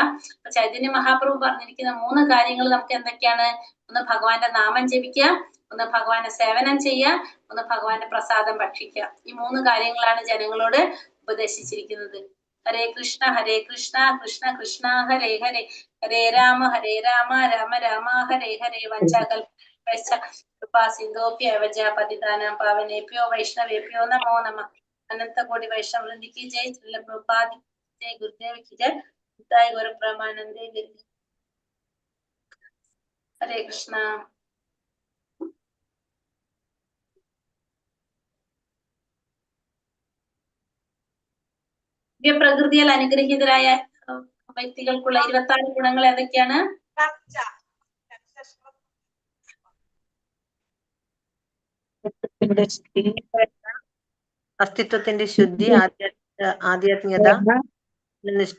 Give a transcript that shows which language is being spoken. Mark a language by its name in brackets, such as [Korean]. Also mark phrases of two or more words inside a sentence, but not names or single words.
[Malayalam] അപ്പൊ ചൈതന്യ മഹാപ്രഭു പറഞ്ഞിരിക്കുന്ന 3 കാര്യങ്ങൾ നമുക്ക് എന്തൊക്കെയാണ്, ഒന്ന് ഭഗവാന്റെ നാമം ജപിക്കുക, ഒന്ന് ഭഗവാന്റെ സേവനം ചെയ്യുക, ഒന്ന് ഭഗവാന്റെ പ്രസാദം ഭക്ഷിക്കുക. ഈ 3 കാര്യങ്ങളാണ് ജനങ്ങളോട് ഉപദേശിച്ചിരിക്കുന്നത്. [Sanskrit] ഹരേ കൃഷ്ണ കൃഷ്ണ കൃഷ്ണ ഹരേ ഹരേ, ഹരേ രാമ രാമ രാമ ഹരേ ഹരേ. വഞ്ചാകൽപ സിന്ധോപ്യ പതിതാനാം പാവനേഭ്യോ വൈഷ്ണവേഭ്യോ നമോ നമഃ. [Hindi] अनंत कोटि वैष्णव वृंद की जय। श्रील प्रभुपाद की जय। गुरुदेव की जय। जय गुरु ब्रह्मानंदे गिरि। हरे कृष्ण। [Malayalam] പ്രകൃതിയാൽ അനുഗ്രഹീതരായ വ്യക്തികൾക്കുള്ള 26 ഗുണങ്ങൾ ഏതൊക്കെയാണ്? അസ്തിത്വത്തിന്റെ ശുദ്ധി, ആധ്യാത്മികത, നിഷ്ഠ,